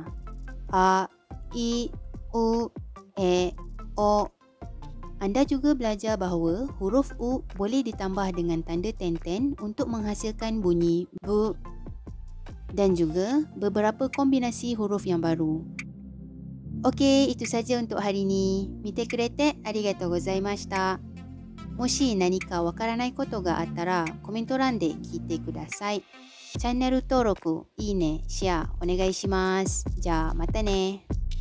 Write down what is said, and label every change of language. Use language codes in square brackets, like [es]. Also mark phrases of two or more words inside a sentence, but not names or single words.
[ja] A, I, U, E, O. [ms] Anda juga belajar bahawa huruf U boleh ditambah dengan tanda tenten untuk menghasilkan bunyi bu dan juga beberapa kombinasi huruf yang baru. Okey, itu saja untuk hari ini. [ja] 見てくれて ありがとうございました。 もし 何か 分からない こと が あったら コメント 欄 で 聞いて ください. チャンネル登録、いいね、シェアお願いします。じゃあまたね。